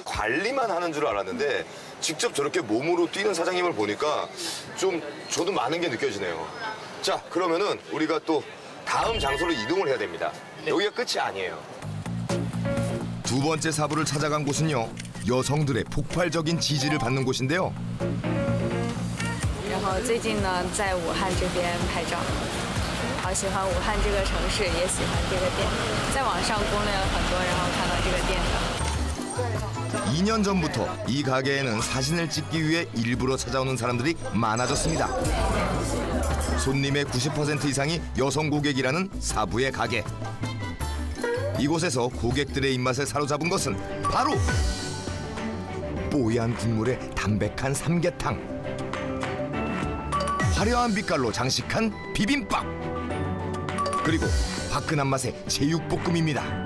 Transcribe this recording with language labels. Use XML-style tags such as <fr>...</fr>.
<ko>관리만 하는 줄 알았는데 직접 저렇게 몸으로 뛰는 사장님을 보니까 좀 저도 많은 게 느껴지네요. 자, 그러면은 우리가 또 다음 장소로 이동을 해야 됩니다. 여기가 끝이 아니에요. 두 번째 사부를 찾아간 곳은요. 여성들의 폭발적인 지지를 받는 곳인데요.</ko> <zh>然后最近呢，在武汉这边拍照，好喜欢武汉这个城市，也喜欢这个店，在网上攻略了很多，然后看到这个店的。</zh> <ko>2년 전부터 이 가게에는 사진을 찍기 위해 일부러 찾아오는 사람들이 많아졌습니다. 손님의 90% 이상이 여성 고객이라는 사부의 가게. 이곳에서 고객들의 입맛을 사로잡은 것은 바로 뽀얀 국물에 담백한 삼계탕, 화려한 빛깔로 장식한 비빔밥, 그리고 화끈한 맛의 제육볶음입니다.</ko>